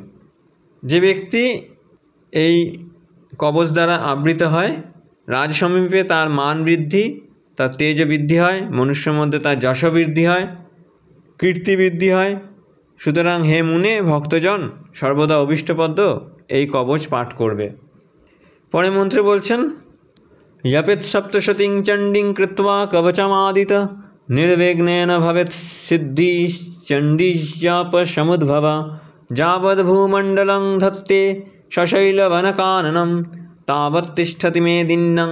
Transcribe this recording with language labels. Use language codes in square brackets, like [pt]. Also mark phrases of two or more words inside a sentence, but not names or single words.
[bn] যে ব্যক্তি এই কবচ দ্বারা আবৃত হয়, রাজ সমীপে তার মান বৃদ্ধি, তার তেজ বৃদ্ধি হয়, মনুষ্যের মধ্যে তার যশ বৃদ্ধি হয়, কীর্তি বৃদ্ধি হয়। সুতরাং হে মুনে ভক্তজন সর্বদা অভীষ্টপদ্য এই কবচ পাঠ করবে। পরে মন্ত্রে বলছেন, [sa] यपेत् सप्तशतीं चण्डीं कृत्वा कवचमादित निर्विघ्नेन भवेत् सिद्धिश्चण्डीजापसमुद्भव यावद्भूमण्डलं धत्ते सशैलवनकाननं तावत् तिष्ठति मेदिन्नं